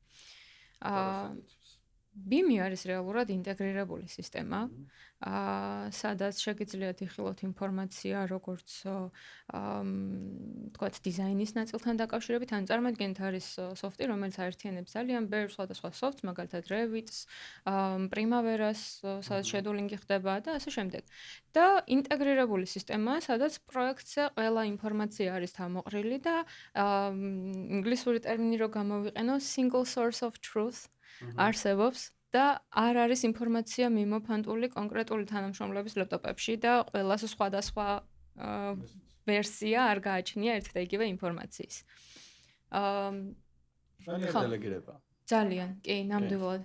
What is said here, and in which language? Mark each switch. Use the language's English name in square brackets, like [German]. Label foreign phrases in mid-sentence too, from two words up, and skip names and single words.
[Georgian] BIM-ი არის რეალურად ინტეგრირებული სისტემა, სადაც შეგიძლიათ იხილოთ ინფორმაცია როგორც თქვათ დიზაინის ნაწილთან დაკავშირებით, ან წარმოიდგინეთ არის სოფტი, რომელიც აერთიანებს ძალიან ბევრ სხვადასხვა სოფტს, მაგალითად Revit-ს, Primavera-ს, სადაც შედულინგი ხდება და ასე შემდეგ. და ინტეგრირებული სისტემაა, სადაც პროექტზე ყველა ინფორმაცია არის თავმოყრილი და ინგლისური ტერმინი რო გამოვიყენო, [English] single source of truth [Georgian] არსებობს და არ არის ინფორმაცია მიმოფანტული კონკრეტული თანამშრომლების ლეპტოპებში და ყველას სხვადასხვა ვერსია არ გააჩნია ერთ და იგივე ინფორმაციის. დელეგირება. ძალიან, კი, ნამდვილად.